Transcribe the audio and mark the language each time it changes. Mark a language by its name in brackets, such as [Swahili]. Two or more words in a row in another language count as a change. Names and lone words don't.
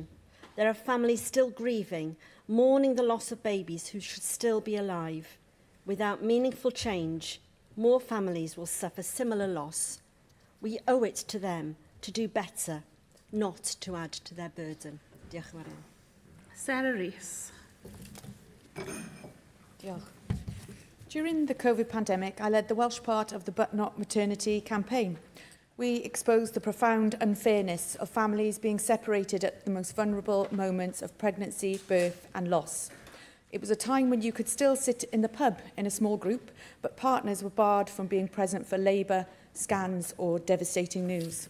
[English] There are families still grieving, mourning the loss of babies who should still be alive. Without meaningful change, more families will suffer similar loss. We owe it to them to do better, not to add to their burden. [Welsh] Diolch yn fawr iawn. Sarah Rees. Diolch. [English] During the COVID pandemic, I led the Welsh part of the But Not Maternity campaign. We exposed the profound unfairness of families being separated at the most vulnerable moments of pregnancy, birth and loss. It was a time when you could still sit in the pub in a small group, but partners were barred from being present for labour, scans or devastating news.